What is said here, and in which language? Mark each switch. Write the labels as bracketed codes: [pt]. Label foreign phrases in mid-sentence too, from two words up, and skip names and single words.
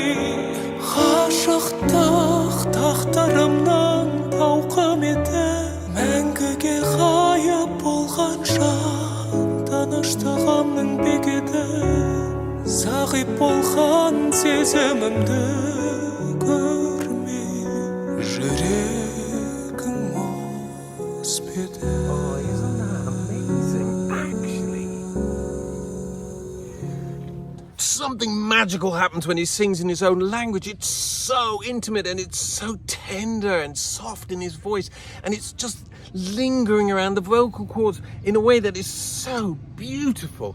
[kk] Ғашықтық тағдырымның тауқыметі, мәңгіге ғайып болған жан, таныштығымның бекеті, зағип болған сезімімді көрмей, жүрегім өспеді. [en] Something magical happens when he sings in his own language. It's so intimate and it's so tender and soft in his voice, and it's just lingering around the vocal cords in a way that is so beautiful.